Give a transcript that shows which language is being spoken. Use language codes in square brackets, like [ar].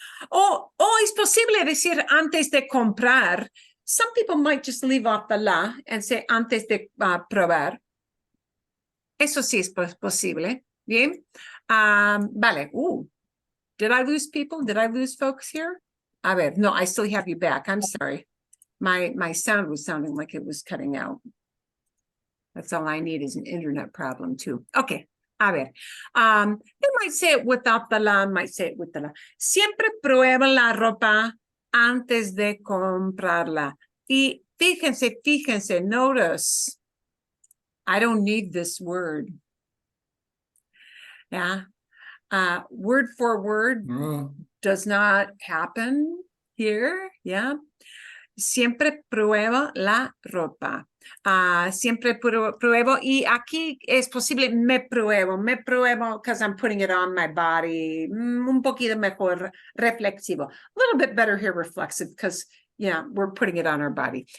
[es] O es posible decir antes de comprar. [en] Some people might just leave off the la and say antes de probar. [es] Eso sí es posible. Bien. Vale. [en] Did I lose people? Did I lose folks here? [es] A ver, no, [en] I still have you back. I'm sorry. My sound was sounding like it was cutting out. That's all I need is an internet problem too. Okay. [es] A ver. [en] You might say it without the la, might say it with the la. [es] Siempre prueba la ropa antes de comprarla. Y fíjense, [en] notice, I don't need this word. Yeah. Word for word does not happen here. [es] Yeah. Siempre prueba la ropa. Siempre pruebo. Y aquí es posible me pruebo [en] because I'm putting it on my body. [es] Un poquito mejor reflexivo. [en] A little bit better here reflexive because, yeah, we're putting it on our body.